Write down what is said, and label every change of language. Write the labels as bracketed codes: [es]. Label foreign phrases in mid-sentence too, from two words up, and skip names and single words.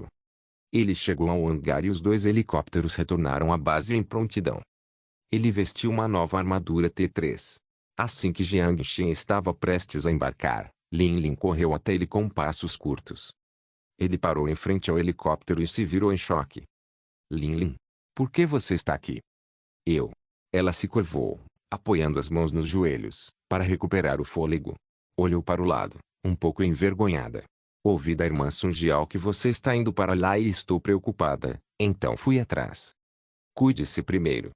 [pt] Ele chegou ao hangar e os 2 helicópteros retornaram à base em prontidão. Ele vestiu uma nova armadura T-3. Assim que Jiang Shen estava prestes a embarcar, Lin Lin correu até ele com passos curtos. Ele parou em frente ao helicóptero e se virou em choque. Lin Lin, por que você está aqui? Eu. Ela se curvou, apoiando as mãos nos joelhos, para recuperar o fôlego. Olhou para o lado, um pouco envergonhada. Ouvi da irmã Sun Jiao que você está indo para lá e estou preocupada, então fui atrás. Cuide-se primeiro.